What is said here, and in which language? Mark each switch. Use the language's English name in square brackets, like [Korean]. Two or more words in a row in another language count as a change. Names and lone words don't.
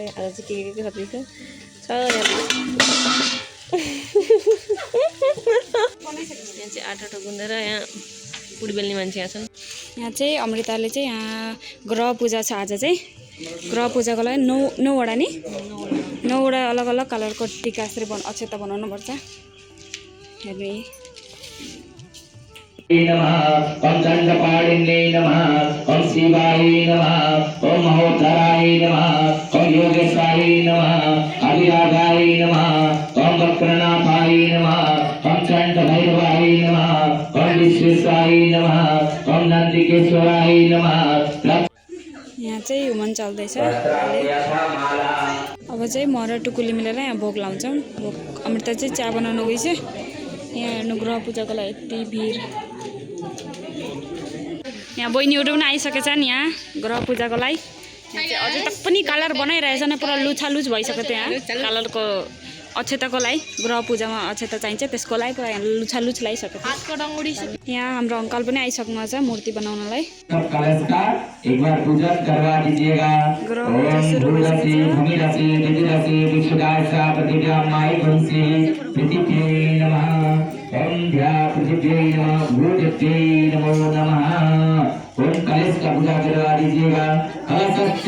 [Nepali] आज चाहिँ के सब्जी छ यहाँ चाहिँ आटा गुन्देर यहाँ पुरी बेल्ने मान्छे यहाँ छन्। यहाँ चाहिँ अमृताले चाहिँ यहाँ ग्रह पूजा छ। आज चाहिँ ग्रह पूजाको लागि 9वटा नि 9वटा अलग अलग कलरको टिका यसरी अक्षता बनाउनुपर्छ। हेर्नु [Sanskrit] ओम चंद्रपाणिन्ये नमः, ओम शिवाय नमः, ओम महोदराय नमः, ओम योगेशाय नमः, अभिरागाय नमः, ओम वक्रनाथाय नमः, ओम चंडभैरवाय नमः, ओम विश्वेशाय नमः, ओम नंदिकेश्वराय नमः। [Nepali] यहाँ चाहिँ हुमन चल्दैछ। अब चाहिँ म र टुकुली मिलेर यहाँ भोग लाउँछौँ। भोग अमृता चाहिँ चिया बनाउनु गइछ। यहाँ हेर्नु ग्रह पूजाको लागि यति भिड। यहाँ बहिनीहरू पनि आइसकेछन् यहाँ ग्रह पूजाको लागि। यहाँ चाहिँ अझै तक पनि कलर बनाइरहेछन्, पुरा लुछालुछ भइसक्यो। त्यहाँ कलरको अक्षताको लागि ग्रह पूजामा अक्षता चाहिन्छ, त्यसको लागि पुरा यहाँ लुछालुछ लगाइसक्यो। यहाँ हाम्रो अङ्कल पनि आइसक्नु छ मूर्ति बनाउनलाई। [Hindi] एक बार पूजन करवा दीजिएगा। [Nepali] ग्रह पूजा सुरु [Sanskrit] ओम ध्या पृथ्व्यै नमः, भूतत्यै नमो नमः। [Hindi] ओम कलश का पूजा करवा दीजिएगा। कलशस्य